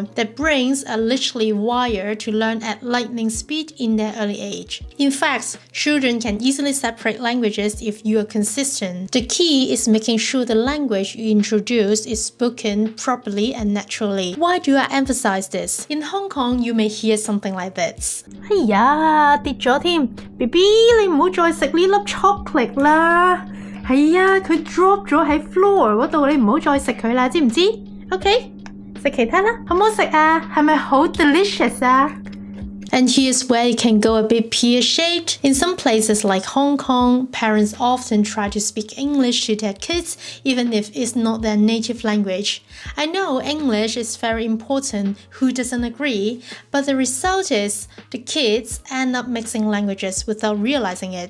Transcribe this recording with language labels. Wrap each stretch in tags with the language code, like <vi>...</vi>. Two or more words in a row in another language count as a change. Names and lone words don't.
<en>Their brains are literally wired to learn at lightning speed in their early age. In fact, children can easily separate languages if you are consistent. The key is making sure the language you introduce is spoken properly and naturally. Why do I emphasize this? In Hong Kong, you may hear something like this.</en> <yue>哎呀，跌咗添 ，BB 你唔好再食呢粒 chocolate 啦。係啊，佢 drop 咗喺 floor 嗰度，你唔好再食佢啦，知唔知 ？OK， 食其他啦，好唔好食啊？係咪好 delicious 啊？</yue> <en>And here's where it can go a bit pear-shaped. In some places like Hong Kong, parents often try to speak English to their kids even if it's not their native language. I know English is very important, who doesn't agree? But the result is the kids end up mixing languages without realizing it.</en>